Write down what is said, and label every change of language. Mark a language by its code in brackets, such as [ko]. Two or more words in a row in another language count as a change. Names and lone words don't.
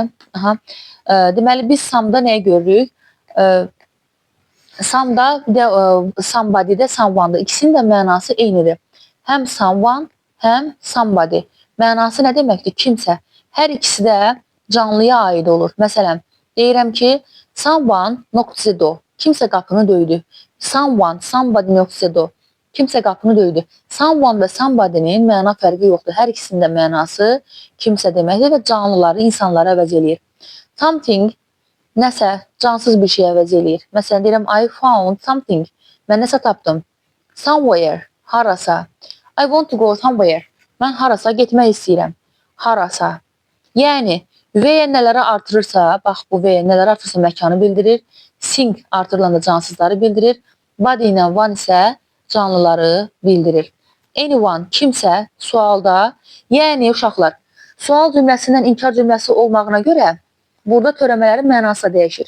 [az] Deməli biz some'da nəyə görürük? Some'da, somebody'də, someone'da ikisinin də mənası eynidir. Həm someone, həm somebody. Mənası nə deməkdir? Kimsə. Hər ikisi də canlıya aid olur. Məsələn, deyirəm ki, [en] someone knocked the door. [az] Kimsə qapını döydü. [en] Someone, somebody knocked the door. [az] Kimsə qapını döydü. Someone və somebody'nin məna fərqi yoxdur. Hər ikisinin də mənası kimsə deməkdir və canlıları, insanları əvəz eləyir. Something, nəsə, cansız bir şey əvəz eləyir. Məsələn, deyirəm, [en] I found something. [az] Mən nəsə tapdım. Somewhere, harasa. [en] I want to go somewhere. [az] Mən harasa getmək istəyirəm. Harasa. Yəni, V nələrə artırırsa, bax bu V nələrə artırırsa məkanı bildirir. Sing artırılanda cansızları bildirir. Body ilə one isə canlıları bildirir. Anyone, kimsə, sualda, yəni uşaqlar, sual cümləsindən inkar cümləsi olmağına görə burada törəmələrin mənası dəyişir.